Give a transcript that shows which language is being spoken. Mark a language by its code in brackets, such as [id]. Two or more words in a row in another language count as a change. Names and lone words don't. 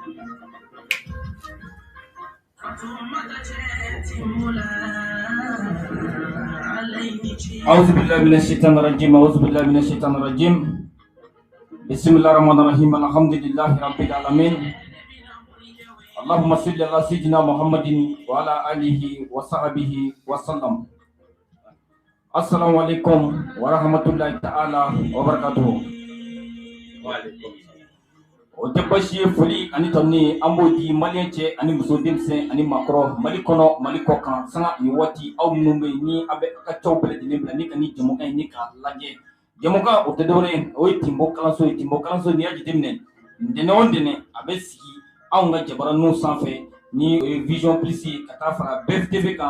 [ar] أعوذ بالله من الشيطان الرجيم بسم الله الرحمن الرحيم الحمد لله رب العالمين اللهم صل على سيدنا محمد وعلى آله وصحبه وسلم السلام عليكم ورحمة الله تعالى وبركاته. [bm] O tɛ basi ye foli ani tɔni an b'o di maliyɛn cɛ ani muso denmisɛn ani maakɔrɔ Mali kɔnɔ Mali kɔ kan sanga ni waati aw minnu bɛ yen ni a bɛ a ka cɛw bɛɛ lajɛlen bila ni ka ni jamukan in ni k'a lajɛ. Jamukan o tɛ dɔwɛrɛ ye o ye Tinbo kalanso ye. Tinbo kalanso n'i y'a jateminɛ ntɛnɛn o ntɛnɛn a bɛ sigi anw ka jabaraninw sanfɛ ni o ye Vision Plus ye ka taa fara BFTV kan